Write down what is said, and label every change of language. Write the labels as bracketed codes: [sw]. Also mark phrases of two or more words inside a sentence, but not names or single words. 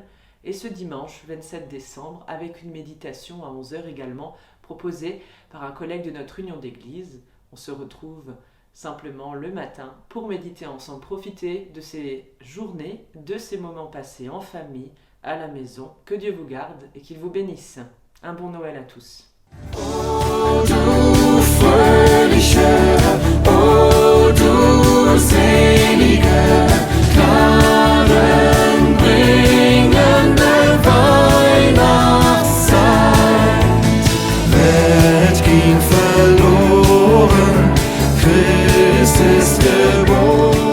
[fr] Et ce dimanche 27 décembre avec une méditation à 11h également proposée par un collègue de notre union d'église. On se retrouve simplement le matin pour méditer ensemble, profiter de ces journées, de ces moments passés en famille, à la maison. Que Dieu vous garde et qu'il vous bénisse. Un bon Noël à tous. [de] O du selige Knaben, bringende Weihnachtszeit. Welt ging verloren, Christus ist geboren.